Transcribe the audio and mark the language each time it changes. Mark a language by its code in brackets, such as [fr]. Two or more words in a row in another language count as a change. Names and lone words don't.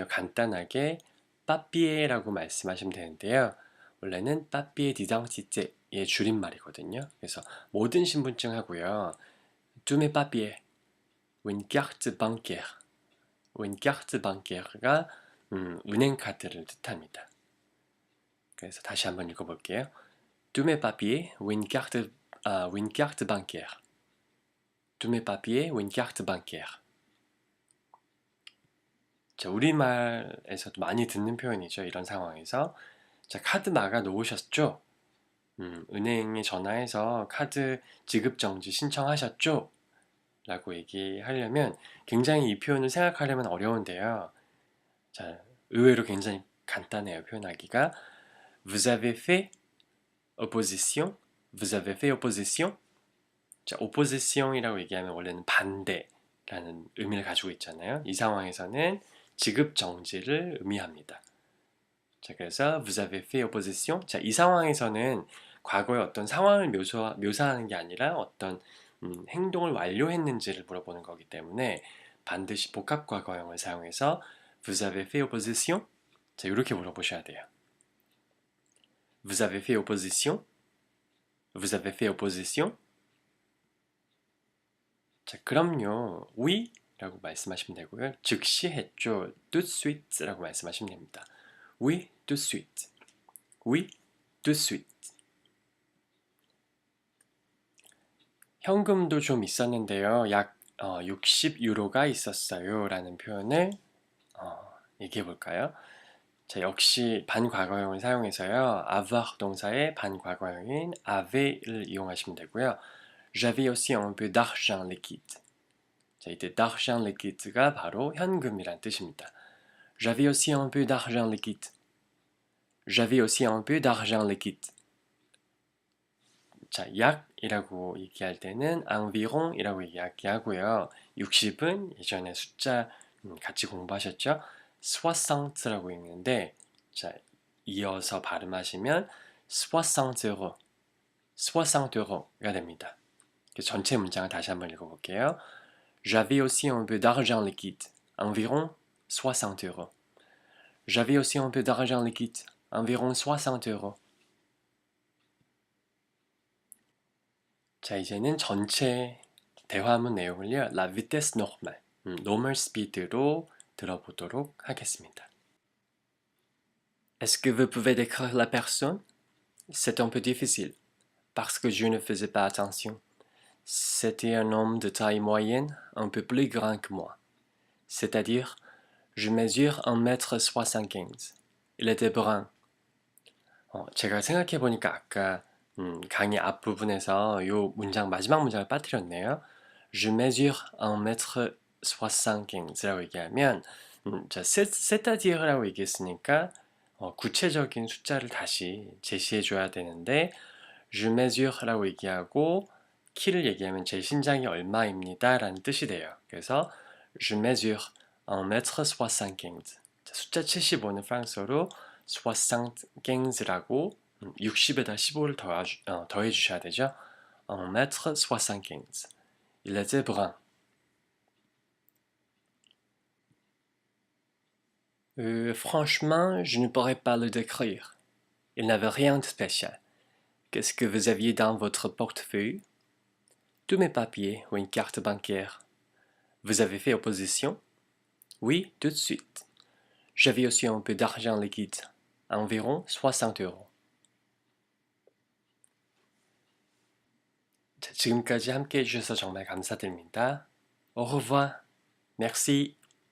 [ko] 간단하게 papier라고 말씀하시면 되는데요. 원래는 [fr] papier d'identité [ko] 의 줄임말이거든요. 그래서 모든 신분증하고요. [fr] tous mes papiers, une carte bancaire, une carte bancaire,가 [ko] 은행카드를 뜻합니다. 그래서 다시 한번 읽어볼게요. [fr] tous mes papiers, une carte bancaire. tous mes papiers, une carte bancaire. [ko] 자, 우리말에서도 많이 듣는 표현이죠. 이런 상황에서. 자, 카드 막아 놓으셨죠? 은행에 전화해서 카드 지급정지 신청하셨죠? 라고 얘기하려면 굉장히 이 표현을 생각하려면 어려운데요. 자, 의외로 굉장히 간단해요. 표현하기가. [fr] Vous avez fait opposition? Vous avez fait opposition? [ko] 자, opposition이라고 얘기하면 원래는 반대라는 의미를 가지고 있잖아요. 이 상황에서는 지급 정지를 의미합니다. 자, 그래서 [fr] vous avez fait opposition. [ko] 자, 이 상황에서는 과거의 어떤 상황을 묘사하는 게 아니라 어떤 행동을 완료했는지를 물어보는 거기 때문에 반드시 복합 과거형을 사용해서 [fr] vous avez fait opposition? [ko] 자, 이렇게 물어보셔야 돼요. [fr] Vous avez fait opposition? Vous avez fait opposition? [ko] 자, 그럼요. Oui 라고 말씀하시면 되고요. 즉시 했죠. [fr] tout de suite [ko] 라고 말씀하시면 됩니다. [fr] Oui, tout de suite. Oui, tout de suite. [ko] 현금도 좀 있었는데요. 약 60유로가 있었어요. 라는 표현을 얘기해 볼까요? 자, 역시 반과거형을 사용해서요. avoir 동사의 반과거형인 avaient,를 이용하시면 되고요. [fr] J'avais aussi un peu d'argent liquide. [ko] 자, 이때 [fr] d'argent liquide [ko] 가 바로 현금이란 뜻입니다. [fr] J'avais aussi un peu d'argent liquide. J'avais aussi un peu d'argent liquide. [ko] 자, 약이라고 얘기할 때는 environ이라고 얘기하고요. 60은 예전에 숫자 같이 공부하셨죠? 60라고 읽는데 자, 이어서 발음하시면 60€, 60€가 됩니다. 전체 문장을 다시 한번 읽어볼게요. [fr] J'avais aussi un peu d'argent liquide, environ 60€. J'avais aussi un peu d'argent liquide, environ 60€. [ko] 자, 이제는 전체 대화문 내용을요. [fr] La vitesse normale, [en] normal speed [ko] 로 들어보도록 하겠습니다. [fr] Est-ce que vous pouvez décrire la personne? C'est un peu difficile, parce que je ne faisais pas attention. C'était un homme de taille moyenne, un peu plus grand que moi. C'est-à-dire, je mesure 1m75. Il était brun. [ko] 제가 생각해보니까 아까 강의 앞부분에서 이 문장, 마지막 문장을 빠뜨렸네요. [fr] Je mesure 1m75 [ko] 라고 얘기하면 자, c'est-à-dire라고 얘기했으니까 구체적인 숫자를 다시 제시해줘야 되는데 [fr] Je mesure [ko] 라고 얘기하고 키를 얘기하면 제 신장이 얼마입니다 라는 뜻이 돼요. [fr] 그래서 Je mesure 1m75. [ko] 숫자 75는 프랑스어로 75라고 60에다 15를 더해 주셔야 되죠. [fr] 1m75. Il était brun. Franchement, je ne pourrais pas le décrire. Il n'avait rien de spécial. Qu'est-ce que vous aviez dans votre portefeuille? Tous mes papiers ou une carte bancaire. Vous avez fait opposition? Oui, tout de suite. J'avais aussi un peu d'argent liquide, environ 60€. [ko] 자, 지금까지 함께 해주셔서 정말 감사드립니다. [fr] Au revoir. Merci.